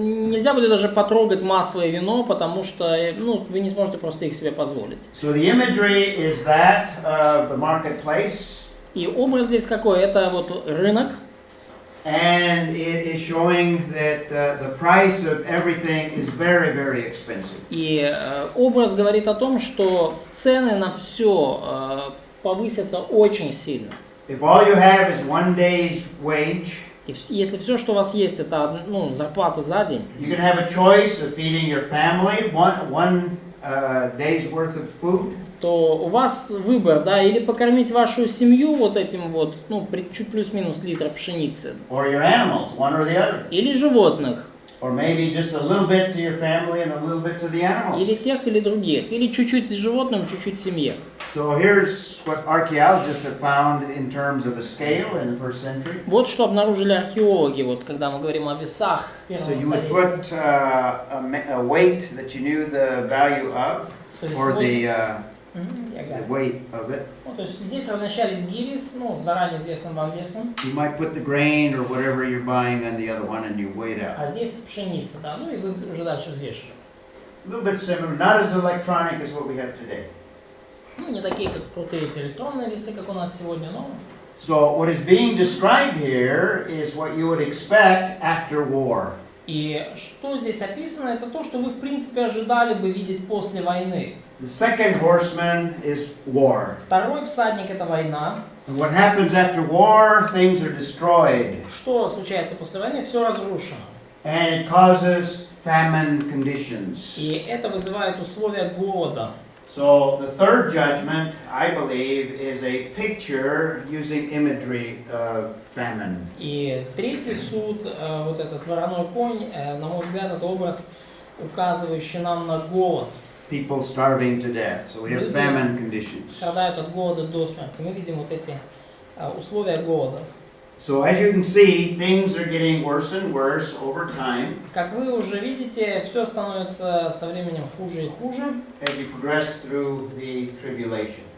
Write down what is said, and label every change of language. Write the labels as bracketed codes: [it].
[ru] нельзя будет даже потрогать масло и вино, потому что вы не сможете просто их себе позволить. [en] So the imagery is that of the marketplace. [ru] И образ здесь какой? Это вот рынок. [en] And it is showing that the price of everything is very, very expensive. [ru] И образ говорит о том, что цены на все повысятся очень сильно. [en] If all you have is one day's wage, [ru] И если все, что у вас есть, это зарплата за день, [en] you can have a choice of feeding your family one day's worth of food, [ru] то у вас выбор, да, или покормить вашу семью вот этим вот, чуть плюс-минус литра пшеницы, [en] or your animals, one or the other. [ru] или животных, [en] Or maybe just a little bit to your family and a little bit to the animals. [ru] или тех, или других, или чуть-чуть животным, чуть-чуть семье. [en] So here's what archaeologists have found in terms of a scale in the first century. [ru] Вот что обнаружили археологи, вот когда мы говорим о весах первого [en] So you would [ru] столетия. [en] put a weight that you knew the value of, [ru] То есть [en] or [ru] вот- [en] the [ru] Я говорю. [en] weight of it. [ru] То есть здесь размещались гири с заранее известным вам весом, [en] You might put the grain or whatever you're buying on the other one and you weigh it out. [ru] а здесь пшеница, да, и вы уже дальше взвешиваете. [en] A little bit similar, not as electronic as what we have today. [ru] Не такие, как крутые эти электронные весы, как у нас сегодня, но... [en] So what is being described here is what you would expect after war. [ru] И что здесь описано, это то, что вы, в принципе, ожидали бы видеть после войны. [en] The second horseman is war. [ru] Второй всадник – это война. [en] And what happens after war, things are destroyed. [ru] Что случается после войны? Все разрушено. [en] And it causes famine conditions. [ru] И это вызывает условия голода. [en] So the third judgment, I believe, is a picture using imagery of famine. [ru] И третий суд, вот этот вороной конь, на мой взгляд, это образ, указывающий нам на голод. [en] People starving to death. So we have [ru] Люди [en] famine conditions. [ru] страдают от голода до смерти. Мы видим вот эти условия голода. [en] So as you can see, things are getting worse and worse over time [ru] Как вы уже видите, все становится со временем хуже и хуже [en] as you progress through the tribulation.